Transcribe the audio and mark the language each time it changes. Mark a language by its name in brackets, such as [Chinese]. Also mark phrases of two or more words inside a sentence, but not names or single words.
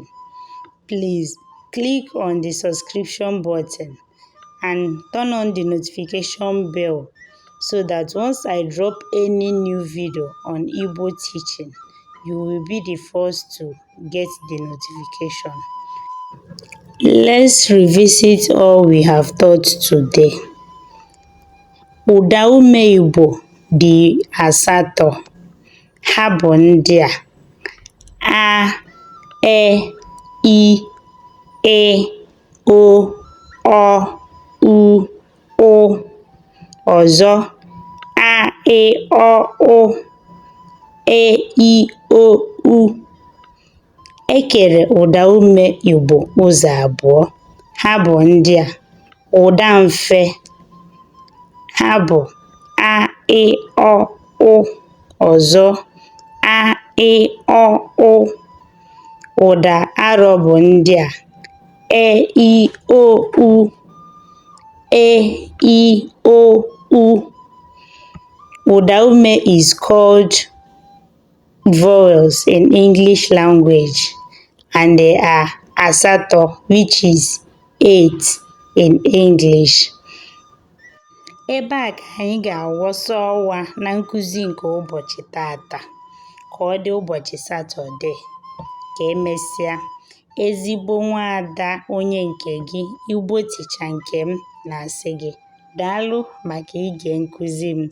[English] Please click on the subscription button and turn on the notification bell so that once I drop any new video on Igbo teaching, you will be the first to get the notification. Let's revisit all we have taught today. [Igbo] Ụda ume Igbo dị asatọ. Ha bụ ndị a: a, e, I, O, U, O. Ọzọ: a, O, I, O, U. Ekere ụda ume Igbo ụzọ abụọ. Ha bụ ndị a: ụda mfe. Ha bụ a, O, U. Ọzọ: a, O, U. Ụda arọ bụ ndị a: e, I, O, U. E, I, O, U. Ụda ume [English] is called vowels in English language, and they are asatọ, which is 8 in English. [Igbo] Ebe a ka anyị ga-awọsa ọwa na nkụzi nke ụbọchị tata, ka ọ dị ụbọchị Satọde. Ka emesịa, ezigbo nwaada onye nke gị, Igbo ticha nke m, na-asị gị daalụ maka ige nkụzi m.